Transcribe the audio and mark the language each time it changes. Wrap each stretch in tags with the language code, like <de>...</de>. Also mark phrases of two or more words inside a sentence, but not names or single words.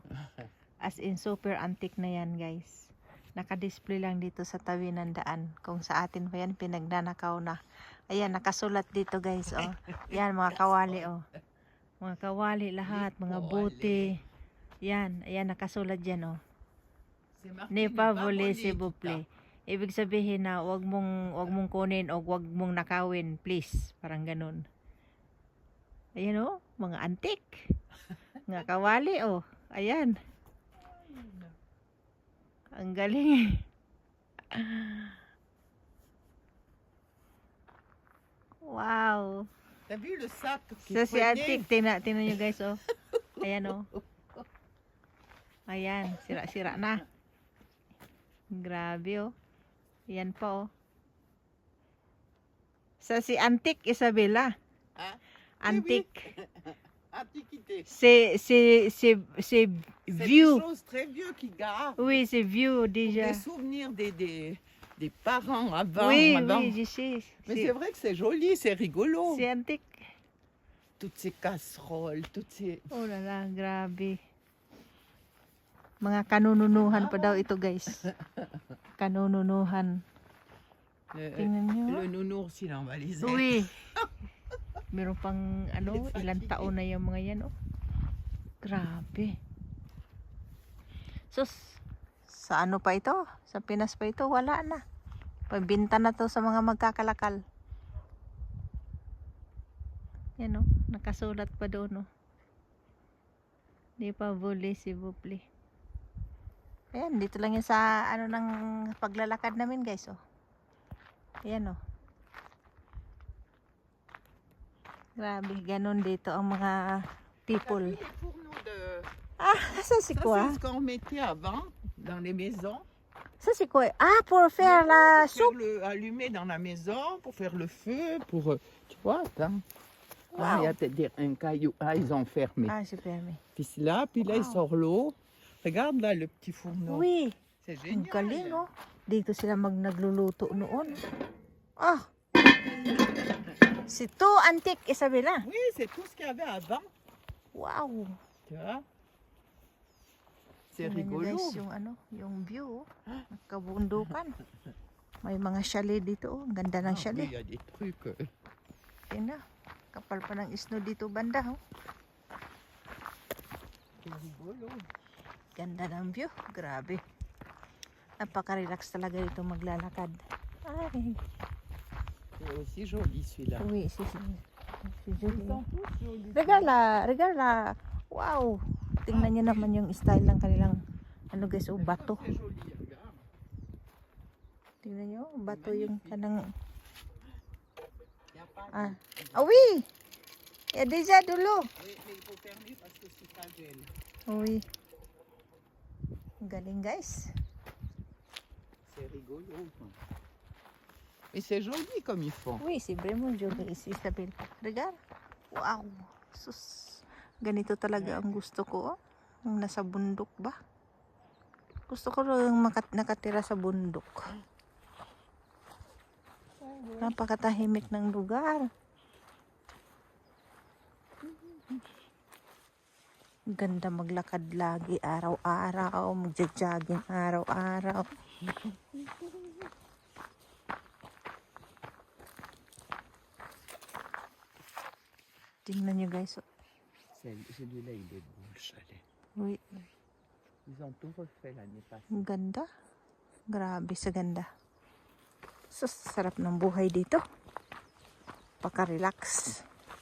<en>As in</en> <tl>super antique na yan guys. Naka-display lang dito sa tabi ng daan. Kung sa atin pa yan pinagnanakaw na. Ayan, nakasulat dito guys oh. Yan mga kawali oh. Mga kawali lahat, mga bote. Yan, ayan nakasulat dyan oh.</tl> <fr>Ne pas voler s'il vous plaît.</fr> <tl>Ibig sabihin na wag mong kunin o wag mong nakawin, please. Parang ganun. Ayan oh, mga antique. Mga kawali oh. Ayan. Ang galing. Wow.</tl> <fr>T'as vu le sac qui</fr> <tl>So si</tl> <fr>prenait?</fr> <tl>antique, tingnan nyo guys oh. Ayan oh. Ayan, sira-sira na. Grabe oh. Ayan pa oh. Sa si Antique Isabella.</tl> <fr>Hein? Antique. Antiquité. C'est C'est vieux. des choses très vieux qui gardent. Oui, c'est vieux Pour déjà. des souvenirs des parents avant. Oui, avant. oui, je sais. Mais c'est vrai que c'est joli, c'est rigolo. C'est antique. Toutes ces casseroles, toutes ces... Oh la la,</fr> <tl>grabe. Mga kanununuhan pa daw ito guys. Kanununuhan. Tingnan nyo.</tl> <fr>Le nounours, il en va les aider.</fr> <tl>Uy. Meron pang ano, ilang taon na yung mga yan oh. Grabe. Sus, sa ano pa ito? Sa Pinas pa ito? Wala na. Pabinta na to sa mga magkakalakal. Yan oh, nakasulat pa doon oh.</tl> <fr>Di pa voler s'il vous plaît.</fr> <tl>Ayan, dito lang yan sa ano ng paglalakad namin guys oh. Ayan oh. Grabe, ganun dito ang mga people.</tl> <fr>Les fourneaux de... Ah, ça c'est Ça, quoi? c'est ce qu'on mettait avant dans les maisons. Ça c'est quoi? Ah, pour faire la Pour soupe. faire allumer dans la maison, pour faire le feu, pour... tu vois, attends. Wow. Ah, il y a peut-être un caillou. Ah, ils ont fermé. Ah, c'est permis. Puis là, il Wow. sort l'eau. Regarde là, le petit fourneau. Oui, C'est</fr> <tl>ang</tl> <fr>génial.</fr> <tl>galing oh. Dito sila nagluluto noon. Ah!</tl> <fr>C'est tout antique, Isabella. Oui, c'est tout ce qu'il y avait avant. Wow. Tu vois? C'est</fr> <tl>Tingnan nyo,</tl> <fr>rigolo.</fr> <tl>guys, yung ano, yung view, oh. Kabundukan. May mga chalet dito, oh. Ang ganda ng</tl> <fr>Ah, oui,</fr> <tl>chalet.</tl> <fr>il y a des trucs.</fr> <tl>Tingnan, kapal pa ng snow dito banda, oh.</tl> <fr>C'est rigolo.</fr> <tl>Ganda ng view, grabe. Napaka-relax talaga dito maglalakad. Ay,</tl> <fr>C'est aussi joli celui-là. oui, c'est Ils joli. sont tous jolis. Regarde la. Wow.</fr> <tl>Tingnan niyo naman yung style ng kanilang ano guys, oh, bato.</tl> <fr>C'est joli, regarde.</fr> <tl>Tingnan niyo, bato yung kanang</tl> <fr>Il y a pas ah. Ah oui. Il y a déjà de l'eau. Oui, mais il faut fermer parce que si ça gèle. Oui.</fr> <tl>Ang galing guys.</tl> <fr>C'est C'est rigolo. Et c'est joli comme ils font.</fr> <tl>Uy, si Bremo, jolly si Isabel. Regal. Wow. Sus. Ganito talaga ang gusto ko. Oh. Yung nasa bundok ba? Gusto ko yung nakatira sa bundok. Napakatahimik ng lugar. Ganda maglakad lagi araw-araw, magja-jogging araw-araw. Tingnan nyo guys.</tl> <fr>Celui-là, il est beau, le chalet.</fr> <tl>Uy,</tl> <fr>Ils ont tout refait l'année passée.</fr> <tl>ang ganda. Grabe sa ganda. Sus, sarap ng buhay dito. Paka-relax.</tl>